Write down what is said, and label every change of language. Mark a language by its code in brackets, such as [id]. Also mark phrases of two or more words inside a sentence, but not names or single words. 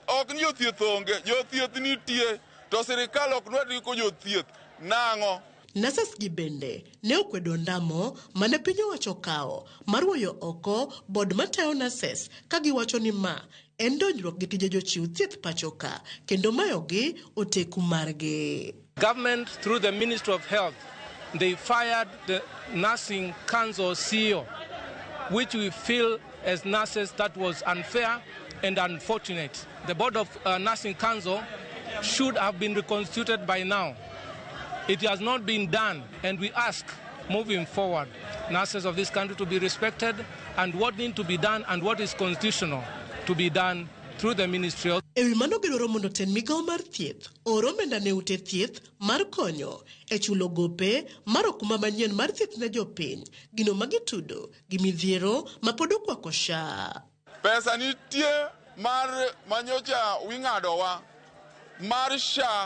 [luo] Ok ni jothieth onge, jothieth nitie, to sirikal ok dwar ndiko jothieth. Nang'o? Nases gi bende ne okwedo ndamo mane piny owacho kawo mar wuoyo oko bod matayo nases ka giwacho ni ma en donjruok gi tije jochiw thieth pachoka kendo mayogi oteku margi. [en] Government through the Ministry of Health, they fired the Nursing Council CEO, which we feel as nurses that was unfair and unfortunate. The Board of Nursing Council should have been reconstituted by now. It has not been done, and we ask, moving forward, nurses of this country to be respected, and what needs to be done and what is constitutional to be done through the Ministry of... [luo] Ewi mano gidwaro mondo ten migao mar thieth oro omenda ne ute thieth mar konyo e chulo gope mar okuma manyien mar thieth ne jopiny gino magitudo gi midhiero mapod okwako SHA. Pesa nitie mar manyocha wing'adowa mar SHA.